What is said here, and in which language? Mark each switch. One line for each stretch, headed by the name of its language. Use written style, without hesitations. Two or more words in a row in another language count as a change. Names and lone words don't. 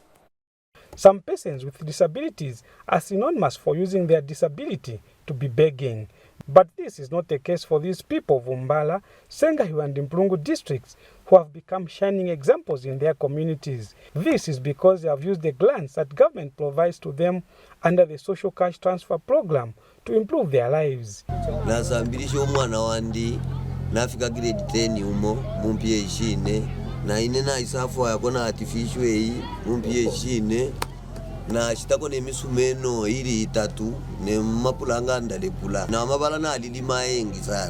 English: Some persons with disabilities are synonymous for using their disability to be begging. But this is not the case for these people of Umbala, Sengahiwa and Mpulungu districts, who have become shining examples in their communities. This is because they have used the grants that government provides to them under the social cash transfer program to improve their lives.
Mambwe-Lungu: Nasambirisha omwana wandi nafika grade 10 umo mumpie ishine na ine na isafu yakona artificial eyi mumpie ishine na shitako ne misumeno iri itatu ne mapulanga ndalepula na mabala na alilima yengi sana.